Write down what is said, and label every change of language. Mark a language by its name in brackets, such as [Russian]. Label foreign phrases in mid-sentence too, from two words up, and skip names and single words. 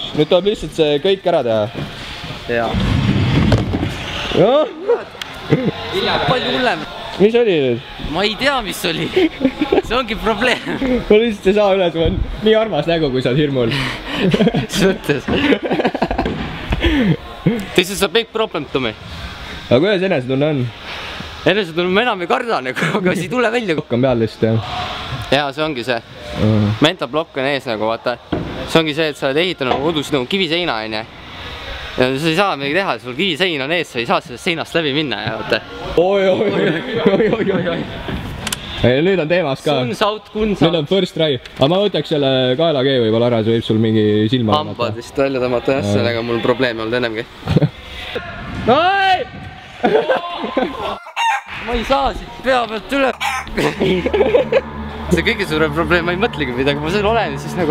[Estonian] Nüüd tuleb lihtsalt see kõik ära teha. jaa. palju hullem. Mis oli nüüd? ma ei tea, mis oli. see ongi probleem. ma lihtsalt ei saa üle, sul on nii armas nägu, kui sa oled hirmul. mis mõttes? [English] This is a big problem to me. [Estonian] aga kuidas enesetunne on? enesetunne ma enam ei karda, aga see ei tule välja. on peal lihtsalt, jah? jaa, see ongi see. [English] Mental block [Estonian] on ees nagu, vaata. see ongi see, et sa oled ehitanud kodus nagu kiviseina, onju. ja sa ei saa midagi teha, sul kivisein on ees, sa ei saa sellest seinast läbi minna ja vaata. Oi. Nüüd on teemas ka. Nüüd on [English] first try. [Estonian] aga ma võtaks selle kaelakee võib-olla ära, see võib sul mingi silma hambad vist välja tõmmata, jah, sellega mul probleemi olnud ennemgi. ma ei saa siit pea pealt üle. see kõige suurem probleem, ma ei mõtlegi midagi, ma seal olen ja siis nagu.